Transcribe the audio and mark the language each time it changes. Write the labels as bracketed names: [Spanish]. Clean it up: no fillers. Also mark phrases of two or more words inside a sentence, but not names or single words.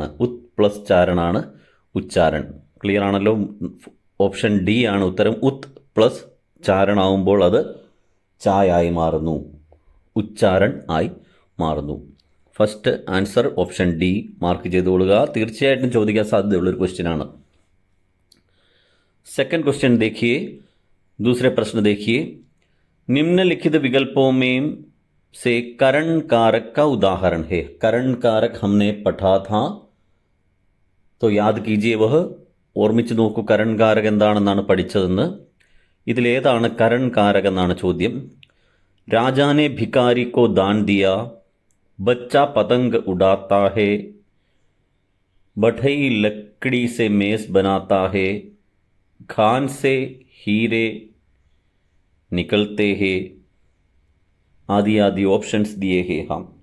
[Malayalam] ഉത് പ്ലസ് ചാരണാണ് ഉച്ചാരൺ. ക്ലിയർ ആണല്ലോ? [English] option D [Malayalam] ആണ് ഉത്തരം. ഉത് പ്ലസ് ചാരണാവുമ്പോൾ അത് ചായായി മാറുന്നു, ഉച്ചാരൺ ആയി മാറുന്നു. [English] first answer option D [Malayalam] മാർക്ക് ചെയ്തുകൊള്ളുക. തീർച്ചയായിട്ടും ചോദിക്കാൻ സാധ്യതയുള്ളൊരു क्वेश्चन ആണ്. [English] second question [Hindi] देखिए, दूसरे प्रश्न देखिए. निम्नलिखित विकल्पों में से करण कारक का उदाहरण है. करण कारक हमने पढ़ा था, तो याद कीजिए वह. [Malayalam] ഓർമ്മിച്ച് നോക്കൂ കരൺ കാരക എന്താണെന്നാണ് പഠിച്ചതെന്ന്. ഇതിലേതാണ് കരൺ കാരക എന്നാണ് ചോദ്യം. [Hindi] राजा ने भिखारी को दान दिया, बच्चा पतंग उड़ाता है, बढ़ई लकड़ी से मेज बनाता है, खान से हीरे निकलते हैं, आदि आदि ऑप्शंस दिए हैं हम.